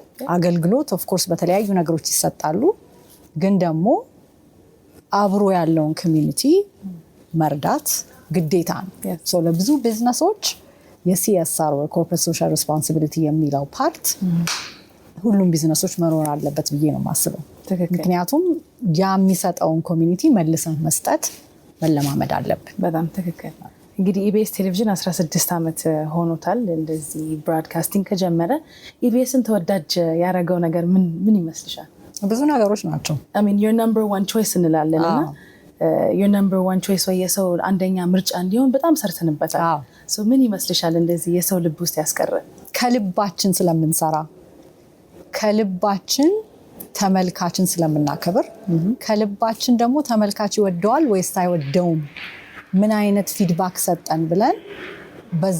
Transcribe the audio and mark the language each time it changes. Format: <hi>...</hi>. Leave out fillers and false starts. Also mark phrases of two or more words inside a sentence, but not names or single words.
<am>አገልግሎት</am> <en>of course</en> <am>በተለያዩ ነገሮች ይሰጣሉ፣ ግን ደግሞ አብሮ ያለውን ኮሚኒቲ መርዳት ግዴታ ነው። ለብዙ ቢዝነሶች የሲኤስአር ወይ</am> <en>corporate social responsibility</en> <am>የሚለው ፓርት ሁሉም ቢዝነሶች መኖር አለበት ብዬ ነው የማስበው። ምክንያቱም ያ የሚሰጠውን ኮሚኒቲ መልሰን መስጠት መለማመድ አለብን። በጣም ትክክል። እንግዲህ ኢቢኤስ ቴሌቪዥን 16 ዓመት ሆኖታል እንደዚህ ብሮድካስቲንግ ከጀመረ። ኢቢኤስን ተወዳጅ ያደረገው ነገር ምን ይመስልሻል? ብዙ ነገሮች ናቸው።</am> <en>I mean your number one choice</en> <am>እንላለን እና</am> <en>your number one choice</en> <am>ወይ የሰው አንደኛ ምርጫ እንዲሆን በጣም ሰርተንበታል። ምን ይመስልሻል እንደዚህ የሰው ልብ ውስጥ ያስቀረ? ከልባችን ስለምንሰራ፣ ከልባችን ተመልካችን ስለምናከብር፣ ከልባችን ደግሞ ተመልካች ይወደዋል ወይስ አይወደውም፣ ምን አይነት ፊድባክ ሰጠን ብለን በዛ</am>